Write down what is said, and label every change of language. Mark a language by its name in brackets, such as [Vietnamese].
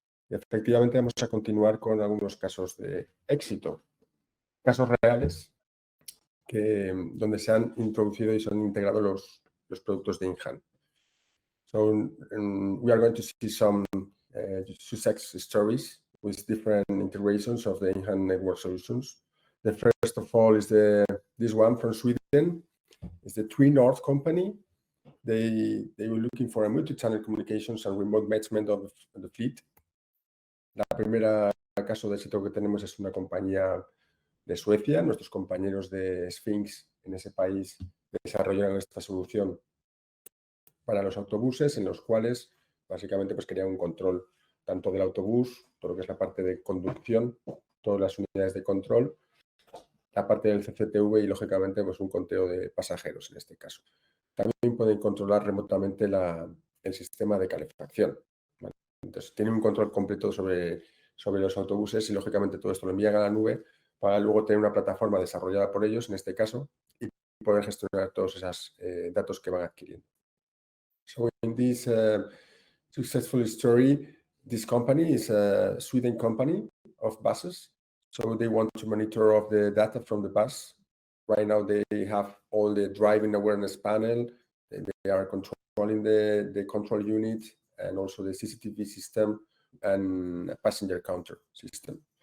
[Spanish] Y efectivamente vamos a continuar con algunos casos de éxito, casos reales donde se han introducido y son integrados los productos de InHand. [English] So we are going to see some success stories with different integrations of the InHand Network solutions. The first of all is this one from Sweden. It's the Tree North company. They were looking for a multi-channel communications and remote management of the fleet. [Spanish] La primera caso de éxito que tenemos es una compañía de Suecia. Nuestros compañeros de Sphinx en ese país desarrollaron esta solución para los autobuses, en los cuales básicamente pues querían un control tanto del autobús, todo lo que es la parte de conducción, todas las unidades de control, la parte del CCTV y lógicamente pues un conteo de pasajeros en este caso. También pueden controlar remotamente el sistema de calefacción, ¿vale? Entonces tienen un control completo sobre los autobuses y lógicamente todo esto lo envían a la nube para luego tener una plataforma desarrollada por ellos en este caso y poder gestionar todos esos datos que van adquiriendo. [English] So in this successful story, this company is a Sweden company of buses. So they want to monitor of the data from the bus. Right now they have all the driving awareness panel. They are controlling the control unit and also the CCTV system and a passenger counter system.